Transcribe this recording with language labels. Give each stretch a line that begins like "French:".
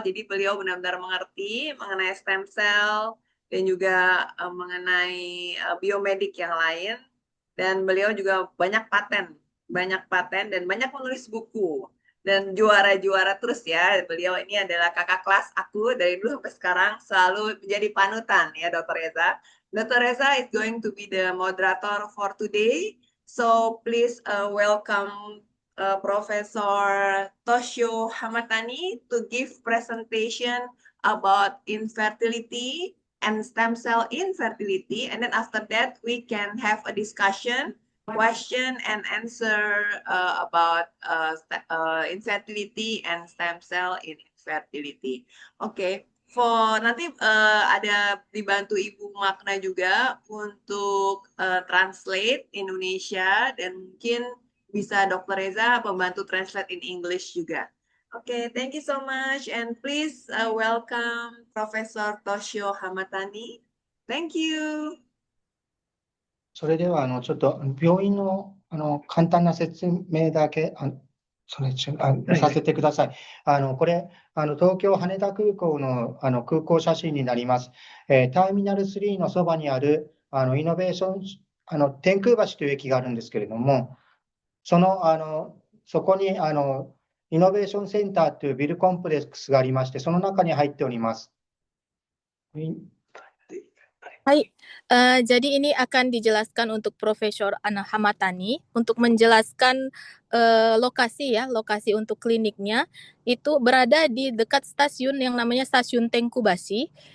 Indonesian: Jadi beliau benar-benar mengerti mengenai stem cell dan juga mengenai biomedik yang lain. Dan beliau juga banyak paten dan banyak menulis buku. Dan juara-juara terus ya. Beliau ini adalah kakak kelas aku dari dulu sampai sekarang, selalu menjadi panutan ya, Dr.
English: Reza. Dr. Reza is going to be the moderator for today. So please welcome Professor Toshio Hamatani to give presentation about infertility and stem cell infertility. And then after that, we can have a discussion, question and answer about infertility and stem cell infertility. Okay.
Indonesian: Nanti ada dibantu Ibu Makna juga untuk translate Indonesia dan mungkin bisa Dr. Reza membantu translate
English: in English
Indonesian: juga.
English: Okay, thank you so much and please welcome Professor Toshio Hamatani. Thank you.
Japanese: それでは、ちょっと病院の、簡単な説明だけ、させてください。これ、東京羽田空港の、空港写真になります。ターミナル3のそばにある、イノベーション、天空橋という駅があるんですけれども、そこに、イノベーションセンターというビルコンプレックスがありまして、その中に入っております。
Indonesian: Hai, jadi ini akan dijelaskan untuk Profesor Ana Hamatani untuk menjelaskan lokasi untuk kliniknya itu berada di dekat stasiun yang namanya Stasiun Tengkubashi.